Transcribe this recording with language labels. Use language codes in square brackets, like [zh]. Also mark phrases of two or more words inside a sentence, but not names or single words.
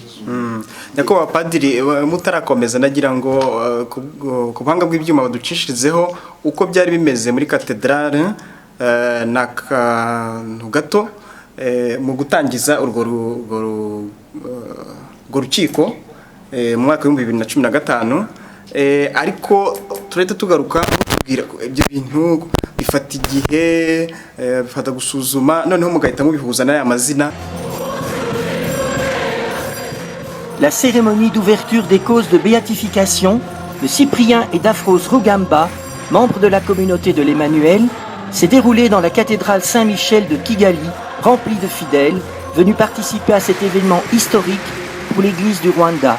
[rw] Nyakubahwa Padiri, mutarakomeza nagira ngo ku buhanga bw'ibyuma baducishirizeho uko byari bimeze muri katedrale n'akantu gato mu gutangiza urwo rukiko mu mwaka wa 2015, ariko turahita tugaruka tubwira ibyo bintu bifata igihe, bifata gusuzuma, noneho mugahita mubihuza n'aya mazina. [fr] La cérémonie d'ouverture des causes de béatification de Cyprien et d'Aphros Rugamba, membres de la communauté de l'Emmanuel, s'est déroulée dans la cathédrale Saint-Michel de Kigali, remplie de fidèles venus participer à cet événement historique pour l'Église du Rwanda.